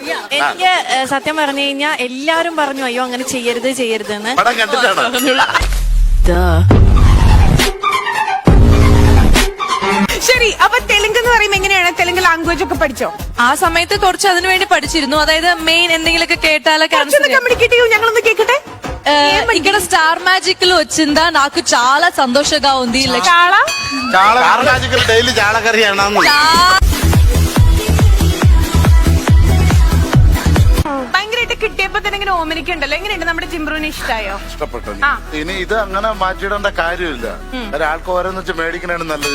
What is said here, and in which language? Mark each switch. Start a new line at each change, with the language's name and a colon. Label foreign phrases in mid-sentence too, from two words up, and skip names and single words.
Malayalam: എനിക്ക് സത്യം പറഞ്ഞു കഴിഞ്ഞാൽ എല്ലാരും പറഞ്ഞു അയ്യോ അങ്ങനെ ചെയ്യരുത് ചെയ്യരുത് എന്ന്. പടം കണ്ടിട്ടാണ്. ശരി, അപ്പൊ തെലുങ്ക് എന്ന് പറയുമ്പോ എങ്ങനെയാണ്? തെലുങ്ക് ലാംഗ്വേജ് ഒക്കെ പഠിച്ചോ? ആ സമയത്ത് കുറച്ച് അതിനു വേണ്ടി പഠിച്ചിരുന്നു. അതായത് മെയിൻ എന്തെങ്കിലുമൊക്കെ കേട്ടാലൊക്കെ
Telugu: కమ్యూనికేట్ చేయు.
Malayalam: ഞങ്ങളൊന്ന് കേക്കട്ടെ.
Telugu: ఇక్కడ స్టార్ మ్యాజిక్ లో వచ్చిందా నాకు చాలా సంతోషంగా ఉంది.
Malayalam: ചാള ഡെയിലി ചാളക്കറിയാണ്. ഭയങ്കരമായിട്ട് കിട്ടിയപ്പോ തന്നെ ഇങ്ങനെ ഓമനിക്കുണ്ടല്ലോ. എങ്ങനെയുണ്ട്? നമ്മുടെ ജിംബ്രൂന് ഇഷ്ടായോ? ഇഷ്ടപ്പെട്ടു. ഇനി ഇത് അങ്ങനെ മാറ്റിയിടേണ്ട കാര്യമില്ല. ഒരാൾക്ക് ഓരോന്ന് വെച്ച് മേടിക്കണാണ് നല്ലത്.